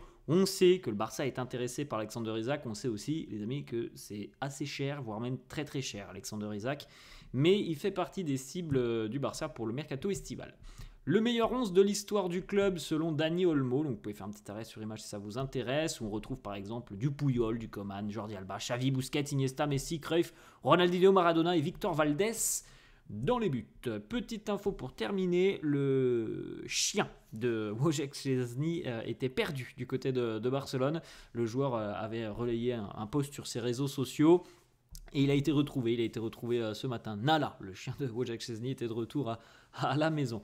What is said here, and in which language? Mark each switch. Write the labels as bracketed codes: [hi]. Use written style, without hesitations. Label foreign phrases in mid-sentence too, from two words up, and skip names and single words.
[fr] On sait que le Barça est intéressé par Alexander Isak, on sait aussi, les amis, que c'est assez cher, voire même très très cher, Alexander Isak, mais il fait partie des cibles du Barça pour le mercato estival. Le meilleur 11 de l'histoire du club selon Dani Olmo, donc vous pouvez faire un petit arrêt sur image si ça vous intéresse, où on retrouve par exemple du Puyol, du Coman, Jordi Alba, Xavi, Busquets, Iniesta, Messi, Cruyff, Ronaldinho, Maradona et Victor Valdés dans les buts. Petite info pour terminer, le chien de Wojciech Szczęsny était perdu du côté de Barcelone. Le joueur avait relayé un post sur ses réseaux sociaux. Et il a été retrouvé ce matin. Nala, le chien de Wojciech Szczęsny, était de retour à la maison.